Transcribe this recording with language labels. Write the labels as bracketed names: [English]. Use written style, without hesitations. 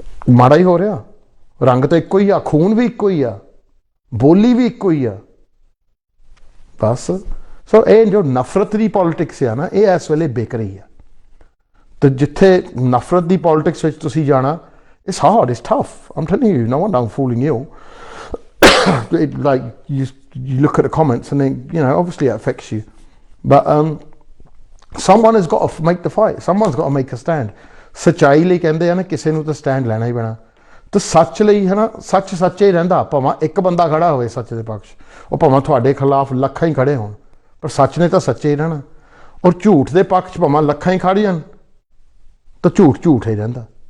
[Punjabi] ਮਾੜਾ ਹੀ ਹੋ ਰਿਹਾ। ਰੰਗ ਤਾਂ ਇੱਕੋ ਹੀ ਆ, ਖੂਨ ਵੀ ਇੱਕੋ ਹੀ ਆ, ਬੋਲੀ ਵੀ ਇੱਕੋ ਹੀ ਆ, ਬਸ। ਸੋ ਇਹ ਜੋ ਨਫ਼ਰਤ ਦੀ ਪੋਲੀਟਿਕਸ ਆ ਨਾ, ਇਹ ਇਸ ਵੇਲੇ ਵਿਕ ਰਹੀ ਆ। ਤੇ ਜਿੱਥੇ ਨਫ਼ਰਤ ਦੀ ਪੋਲੀਟਿਕਸ ਵਿੱਚ ਤੁਸੀਂ ਜਾਣਾ, [English] it's hard, it's tough. I'm telling you, no wonder I'm fooling you. Like you look at the comments and then, you know, obviously it affects you. But someone has got to make the fight. Someone's got to make a stand. [Punjabi] ਸੱਚਾਈ ਲਈ ਕਹਿੰਦੇ ਆ ਨਾ, ਕਿਸੇ ਨੂੰ ਤਾਂ stand ਲੈਣਾ ਹੀ ਪੈਣਾ। ਤੇ ਸੱਚ ਲਈ ਹੈ ਨਾ, ਸੱਚ ਸੱਚੇ ਹੀ ਰਹਿੰਦਾ। ਭਾਵੇਂ ਇੱਕ ਬੰਦਾ ਖੜਾ ਹੋਵੇ ਸੱਚ ਦੇ ਪੱਖ 'ਚ, ਉਹ ਭਾਵੇਂ ਤੁਹਾਡੇ ਖਿਲਾਫ ਲੱਖਾਂ ਹੀ ਖੜੇ ਹੋਣ, ਪਰ ਸੱਚ ਨੇ ਤਾਂ ਸੱਚੇ ਹੀ ਰਹਿਣਾ। ਔਰ ਝੂਠ ਦੇ ਪੱਖ 'ਚ ਭਾਵੇਂ ਲੱਖਾਂ ਹੀ ਖੜ ਜਾਣ, ਤਾਂ ਝੂਠ ਹੀ ਰਹਿੰਦਾ।